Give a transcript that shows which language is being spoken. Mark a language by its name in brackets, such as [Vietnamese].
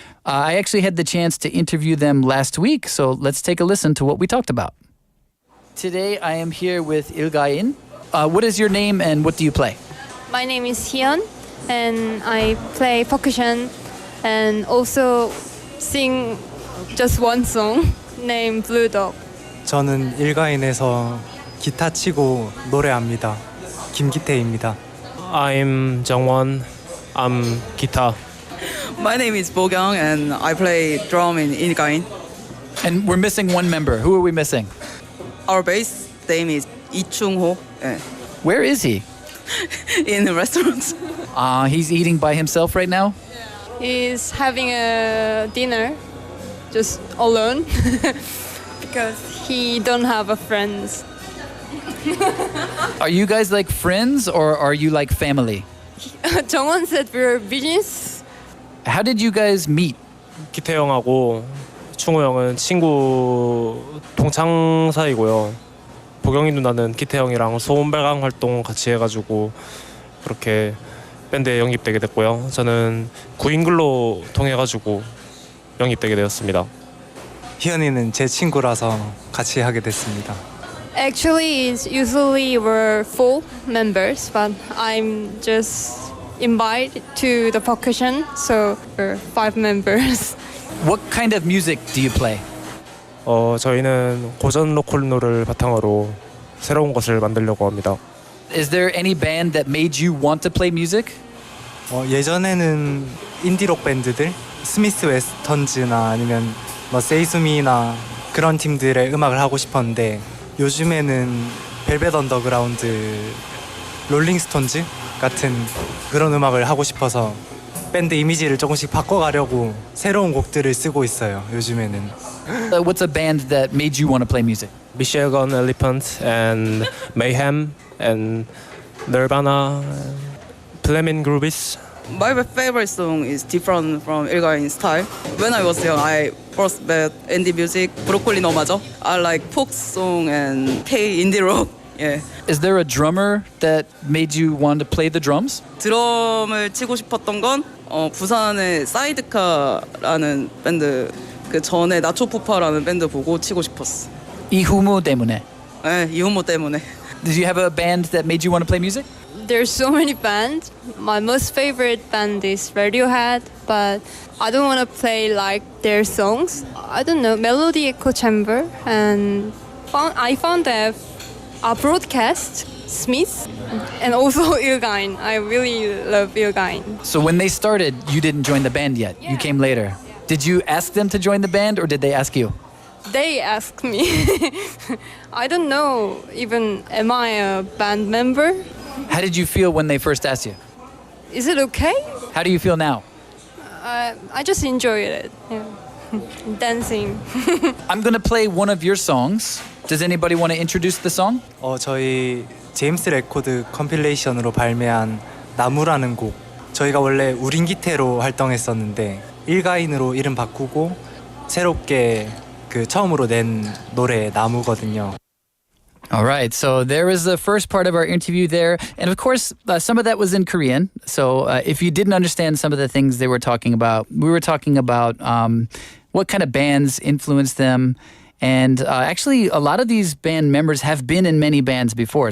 [English] I actually had the chance to interview them last week, so let's take a listen to what we talked about. Today I am here with 일가인. What is your name and what do you play? My name is Hyun, and I play percussion and also sing just one song named Blue Dog. [Korean] 저는 일가인에서 기타 치고 노래합니다. 김기태입니다. [English] I'm Jungwon. I'm guitar. My name is Bo-kyung and I play drum in 일가인. And we're missing one member. Who are we missing? Our bass name is Chung-ho. Where is he? In the restaurant. He's eating by himself right now? He's having a dinner just alone. because he don't have a friends. Are you guys like friends or are you like family? 정원 said we're business. How did you guys meet? [Korean] 기태 형하고 충우 형은 친구 동창 사이고요. 보경이 누나는 기태 형이랑 소음 발광 활동 같이 해가지고 그렇게 밴드에 영입되게 됐고요. 저는 구인글로 통해가지고 영입되게 되었습니다. 희연이는 제 친구라서 같이 하게 됐습니다. [English] Actually, it's usually we're 4 members, but I'm just invited to the percussion, so we're 5 members. What kind of music do you play? [Korean] 저희는 고전 로컬노를 바탕으로 새로운 것을 만들려고 합니다. [English] Is there any band that made you want to play music? [Korean] 예전에는 인디록 밴드들, 스미스 웨스턴즈나 아니면 뭐 세이수미나 그런 팀들의 음악을 하고 싶었는데 요즘에는 벨벳 언더그라운드, 롤링스톤즈 같은 그런 음악을 하고 싶어서 밴드 이미지를 조금씩 바꿔가려고 새로운 곡들을 쓰고 있어요. 요즘에는. [English] What's a band that made you want to play music? 미셸건 엘리펀트 and Mayhem and Nirvana, Flamin' Groovies. My favorite song is different from 일가인 style. When I was young, I first met indie music, 브로콜리 너마저. I like folk song and K indie rock. Yeah. Is there a drummer that made you want to play the drums? [Korean] 드럼을 치고 싶었던 건 부산의 사이드카라는 밴드 그 전에 나초푸파라는 밴드 보고 치고 싶었어. 이후무 때문에. 네, 이후모 때문에. [English] Did you have a band that made you want to play music? There's so many bands. My most favorite band is Radiohead, but I don't want to play like their songs. I don't know, Melody Echo Chamber, and I found a broadcast, Smith, and also Ilgain. I really love Ilgain. So when they started, you didn't join the band yet. You came later. Did you ask them to join the band or did they ask you? They asked me. I don't know even, am I a band member? How did you feel when they first asked you? Is it okay? How do you feel now? I just enjoyed it. Yeah. Dancing. I'm going to play one of your songs. Does anybody want to introduce the song? [Korean] 저희 제임스 레코드 컴필레이션으로 발매한 나무라는 곡. 저희가 원래 우린기태로 활동했었는데 일가인으로 이름 바꾸고 새롭게 그 처음으로 낸 노래 나무거든요. [English] All right, so there was the first part of our interview there. And of course, some of that was in Korean. So if you didn't understand some of the things they were talking about, we were talking about what kind of bands influenced them. And actually, a lot of these band members have been in many bands before.